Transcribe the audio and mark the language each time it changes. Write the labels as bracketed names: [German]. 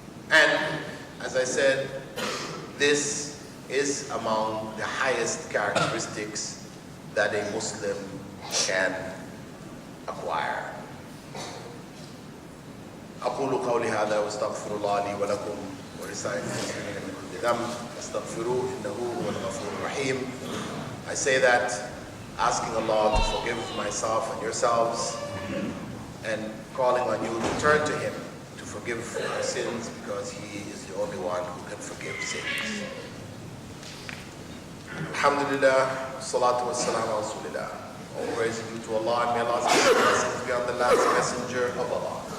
[English] And as I said, this is among the highest characteristics that a Muslim can acquire. [Arabic] أقول قولي هذا واستغفر الله لي ولكم ولسائر المسلمين من كل ذنب فاستغفروه إنه هو الغفور الرحيم. [English] I say that asking Allah to forgive myself and yourselves and calling on you to turn to Him to forgive our sins, because He is the only one who can forgive sins. Alhamdulillah, salatu wassalam ala Rasulillah. All praise is due to Allah, and may Allah's blessings be on the last messenger of Allah.